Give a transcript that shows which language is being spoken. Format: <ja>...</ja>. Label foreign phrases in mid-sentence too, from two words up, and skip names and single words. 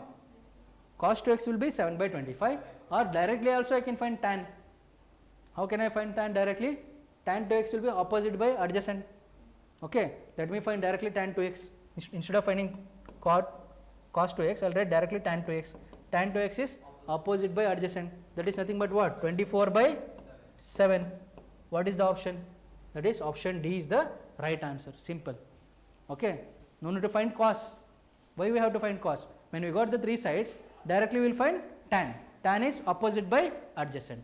<en>Cos 2x will be 7 by 25, or directly also I can find tan. How can I find tan directly? Tan 2x will be opposite by adjacent. Okay. Let me find directly tan 2x. Instead of finding cos 2x, I will write directly tan 2x. Tan 2x is opposite by adjacent. That is nothing but what? 24 by 7. What is the option? That is option D is the right answer. Simple. Okay. No need to find cos. Why we have to find cos? When we got the three sides, directly we will find tan. Tan is opposite by adjacent.</en>